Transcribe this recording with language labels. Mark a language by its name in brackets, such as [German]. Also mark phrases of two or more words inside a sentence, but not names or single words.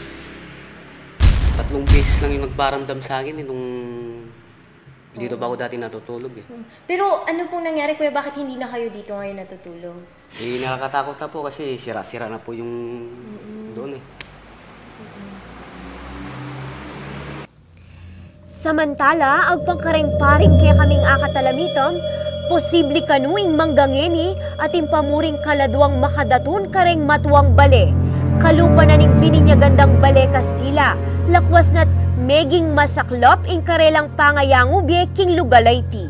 [Filipino] 3 beses lang yung nagparamdam sa akin nung dito pa ako dati natutulog Pero ano pong nangyari kuya, bakit hindi na kayo dito ngayon natutulog? Nakakatakot na po kasi sira-sira na po yung doon Samantala, [Pampanga] agpangkareng paring kaya kaming akatalamitam, posible kanuing manggangeni at impamuring kaladwang makadaton kareng matuwang bale. Kalupa na ning bininyagandang Bale Castilla, lakwas na't meging masaklap ing karelang pangayango king lugalay ti.